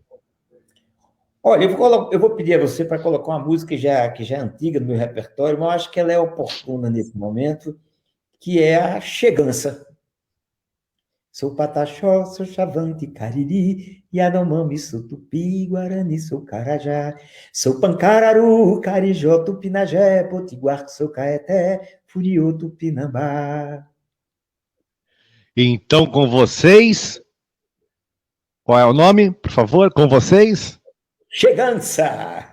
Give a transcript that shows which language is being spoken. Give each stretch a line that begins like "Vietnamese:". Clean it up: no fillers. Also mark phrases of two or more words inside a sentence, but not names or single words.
Portuguese: Olha, eu vou pedir a você para colocar uma música que já é antiga no meu repertório, mas eu acho que ela é oportuna nesse momento, que é a Chegança. Sou Pataxó, sou Xavante, Cariri, Yanomami, sou Tupi, Guarani, sou Carajá. Sou Pancararu, Carijó, Tupinagé, Potiguar, sou Caeté, Furiô, Tupinambá. Então, com vocês, qual é o nome, por favor? Com vocês? Chegança!